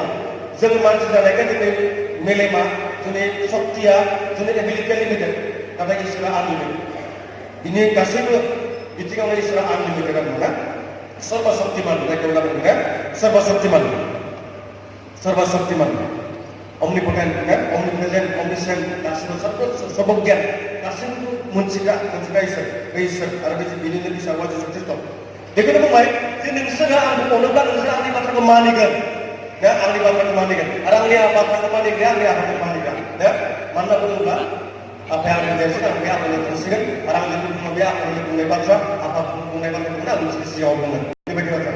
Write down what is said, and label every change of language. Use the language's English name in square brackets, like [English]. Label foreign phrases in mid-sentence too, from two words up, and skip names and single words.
[Bodo] जों मानसि जानायखाय जोंनि मेलेमा, जोंनि सक्तिया, जोंनि एबिलिटिया लिमिटेड, नाथाय इसोरा आनलिमिटेड। बिनि गासैबो बिथिङावनो इसोरा आनलिमिटेड आरो ना, [Hindi] सर्व शक्तिमान [Bodo] जायखौ बुङो ना, [Hindi] सर्व शक्तिमान, [English] omnipotent, omnipresent, omniscient, [Bodo] गासिबो सर्बज्ञान, गासिबो मोनथिग्रा इसोर आरो बिनिनो फिसा हौवा जिसु ख्रिस्ट'। बेखौनो बुंबाय जे नोंसोरो आंखौ अनोब्ला नोंसोरो आंनि बाथ्राखौ मानिगोन, आंनि बाथ्राखौ मानिगोन आरो आंनि बाथ्राखौ मानिग्राया आंनि आफाखौ मानिग्रा। मानो होनना बुङोब्ला आफाया आंनि देरसिन, आं बे आफानो थांसिगोन आरो आं जेखौ बुङो बे आफानि बुंनाय बाथ्रा, आफा बुंनाय बाथ्राखौनो आं नोंसोरनि सिगाङाव बुंगोन, बेबायदि बाथ्रा।